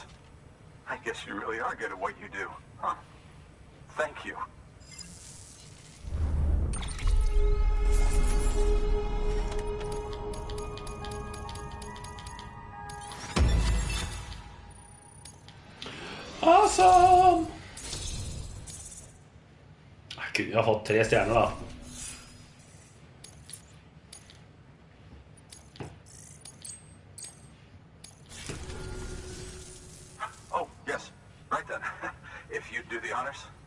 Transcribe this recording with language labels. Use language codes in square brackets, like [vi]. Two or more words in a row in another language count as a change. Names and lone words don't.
[en] I guess you really are good at what you do, huh? Thank you. Awesome! [no] Jeg kunne ha fått 3 stjerner da. [en] Oh, yes. Right then. If you'd do the honors.